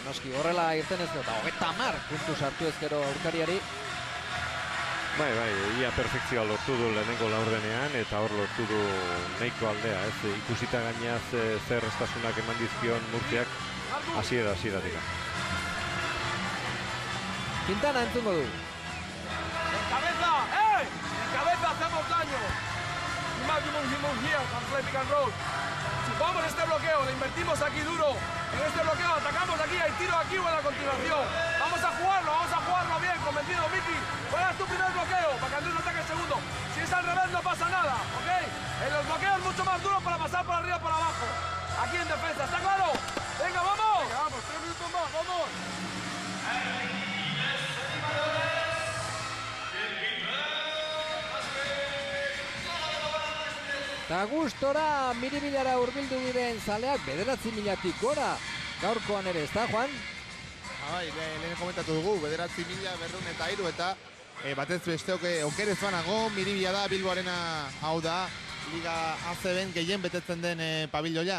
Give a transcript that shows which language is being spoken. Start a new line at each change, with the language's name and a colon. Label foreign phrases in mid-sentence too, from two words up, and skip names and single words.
Basque: Noski, horrela irten ez eta 50 puntu sartu ezkero aurkariari. Bai, ia perfekzioa lortu du lehenengo laurdenean eta hor lortu du nahiko aldea, ikusita gainaz zer estasunak eman dizkion Murtziak hasieratik. Quintana entzungo du.
Spanish: ¡En cabeza! ¡Ey! ¡En cabeza hacemos daño!
English: Himon here, play pick and roll.
Spanish: Si jugamos este bloqueo, le invertimos aquí duro. En este bloqueo atacamos aquí, hay tiro aquí o en la continuación. Vamos a jugarlo bien, convencido, Miki. Juegas tu primer bloqueo para que Andrés no ataque el segundo. Si es al revés no pasa nada, ¿ok? En los bloqueos mucho más duro para pasar por arriba y por abajo. Aquí en defensa, ¿está claro? ¡Venga, vamos! Venga, vamos, 3 minutos más, vamos.
Basque: Eta gustora Miribilara hurbildu diren zaleak 9.000-tik gora gaurkoan ere, ez da, Juan? Bai, lehen komentatu dugu, 9.203 eta batez besteok okerez banago, Miribila da, Bilboarena hau da, Liga ACB-en gehien betetzen den pabilloia.